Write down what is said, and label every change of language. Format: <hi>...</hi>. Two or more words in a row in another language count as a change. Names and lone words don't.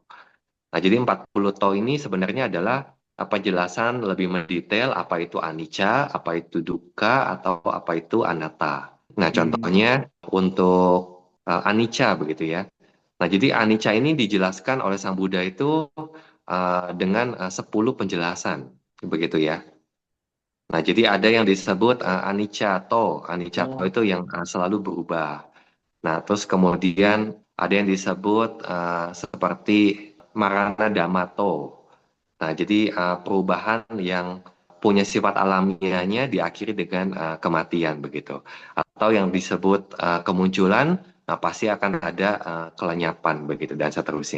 <id>Nah, jadi 40 to ini sebenarnya adalah penjelasan lebih mendetail apa itu anicca, apa itu dukkha, atau apa itu anatta. Nah, contohnya untuk anicca begitu ya. Nah, jadi anicca ini dijelaskan oleh Sang Buddha itu dengan 10 penjelasan begitu ya. Nah, jadi ada yang disebut</id> <pi>anicca to. Anicca to oh,</pi> <id>itu yang selalu berubah. Nah, terus kemudian ada yang disebut seperti</id> <pi>Marana Damato.</pi> <id>Nah, jadi perubahan yang punya sifat alamiahnya diakhiri dengan kematian begitu. Atau yang disebut kemunculan, nah pasti akan ada kelenyapan begitu dan seterusnya.</id>